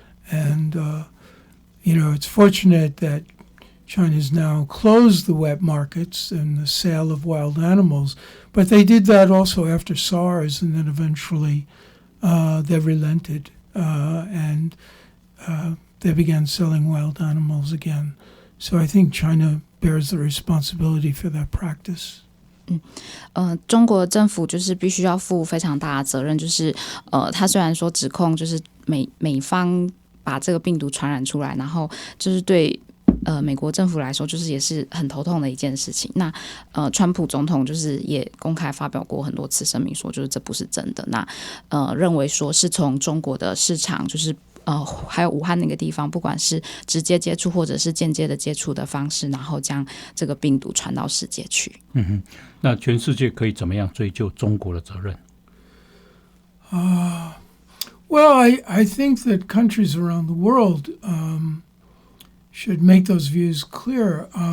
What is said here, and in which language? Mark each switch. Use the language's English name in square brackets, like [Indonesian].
[English] And, it's fortunate that China's now closed the wet markets and the sale of wild animals. But they did that also after SARS, and then eventually they relented and they began selling wild animals again. So I think China bears the responsibility for that practice. [Chinese] 中国政府就是必须要负非常大的责任，就是他虽然说指控就是美方把这个病毒传染出来，然后就是对美国政府来说就是也是很头痛的一件事情。那川普总统就是也公开发表过很多次声明说就是这不是真的，那认为说是从中国的市场就是还有武汉那个地方，不管是直接接触或者是间接的接触的方式，然后将这个病毒传到世界去。那全世界可以怎么样追究中国的责任 [English] ？Well, I think that countries around the world should make those views clear.